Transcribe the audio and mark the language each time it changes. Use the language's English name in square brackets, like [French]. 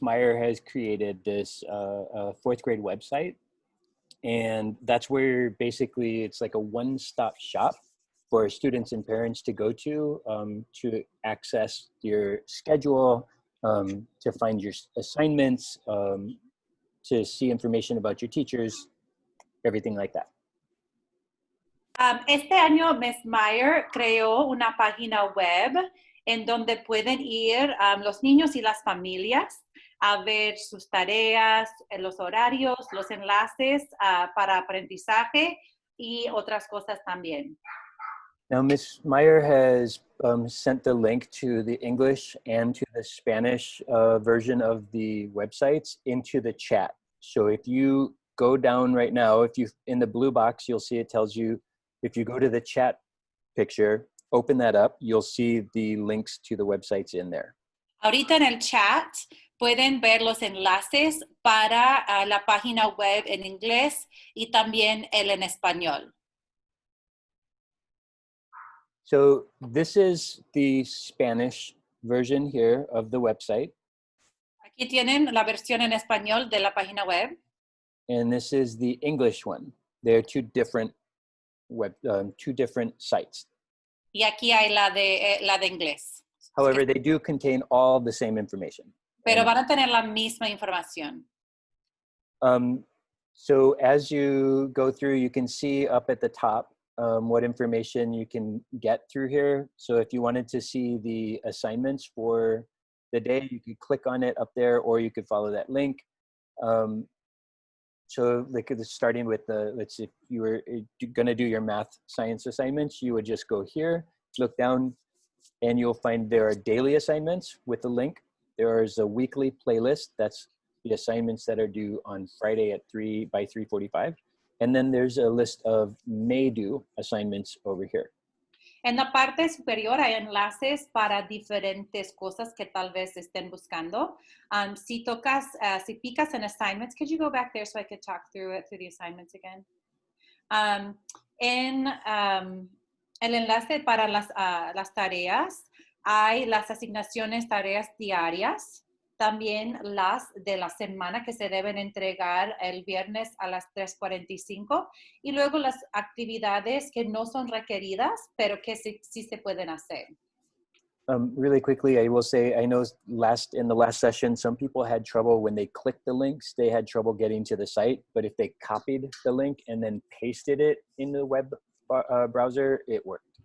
[English] Meyer has created this fourth grade website, and that's where basically it's like a one-stop shop for students and parents to go to access your schedule, to find your assignments, to see information about your teachers, everything like that. [Spanish] Este año Ms. Meyer creó una página web en donde pueden ir los niños y las familias a ver sus tareas, los horarios, los enlaces para aprendizaje y otras cosas también. [English] Now, Ms. Meyer has sent the link to the English and to the Spanish version of the websites into the chat. So if you go down right now, if you in the blue box, you'll see it tells you, if you go to the chat picture, open that up, you'll see the links to the websites in there. [Spanish] Ahorita en el chat pueden ver los enlaces para la página web en inglés y también el en español. [English] So this is the Spanish version here of the website. [Spanish] Aquí tienen la versión en español de la página web. [English] And this is the English one. They're two different sites. [Spanish] Y aquí hay la de inglés. [English] However, they do contain all the same information. [Spanish] Pero van a tener la misma información. [English] So as you go through, you can see up at the top what information you can get through here. So if you wanted to see the assignments for the day, you could click on it up there, or you could follow that link. So like starting with let's see, if you were gonna do your math science assignments, you would just go here, look down, and you'll find there are daily assignments with the link. There is a weekly playlist. That's the assignments that are due on Friday at 3:45. And then there's a list of may due assignments over here. [Spanish] En la parte superior hay enlaces para diferentes cosas que tal vez estén buscando. Si picas en [English] assignments, could you go back there so I could talk through the assignments again? [Spanish] En el enlace para las tareas, hay las asignaciones tareas diarias, también las de la semana que se deben entregar el viernes a las 3:45 y luego las actividades que no son requeridas, pero que sí se pueden hacer. [English] Really quickly, I will say, I know in the last session, some people had trouble when they clicked the links, they had trouble getting to the site, but if they copied the link and then pasted it in the web browser, it worked.